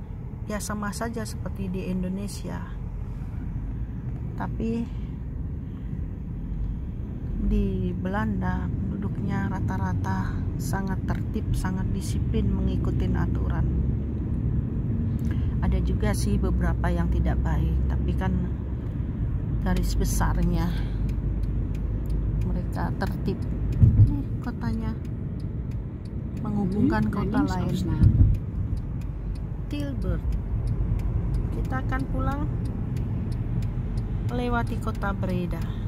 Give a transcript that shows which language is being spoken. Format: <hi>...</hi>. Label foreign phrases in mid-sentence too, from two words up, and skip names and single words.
<id>Ya sama saja seperti di Indonesia. Tapi di Belanda penduduknya rata-rata sangat tertib, sangat disiplin mengikuti aturan. Ada juga sih beberapa yang tidak baik, tapi kan garis besarnya mereka tertib. Ini kotanya menghubungkan</id> <nl>Nu naar</nl> <id>kota</id> <nl>links</nl> <id>lain,</id> <nl>afslaan.</nl> <id>Tilburg. Kita akan pulang melewati kota Breda.</id>